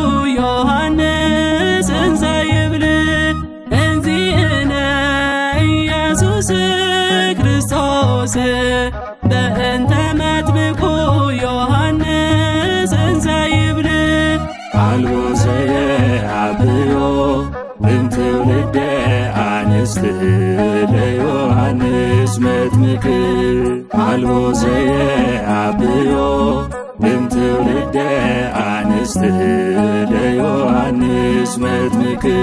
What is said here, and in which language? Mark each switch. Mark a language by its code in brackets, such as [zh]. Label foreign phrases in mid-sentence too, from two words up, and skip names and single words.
[gez] ዮሐንስ እንዘ ይብል እግዚእነ ኢየሱስ ክርስቶስ በእንተ መጥምቁ ዮሐንስ እንዘ ይብል አልቦ ዘየአብዮ እምትውልደ አንስት ለዮሐንስ መጥምቅ አልቦ ዘየአብዮ እምትውልደ አንስት ለዮሐንስ መጥምቅ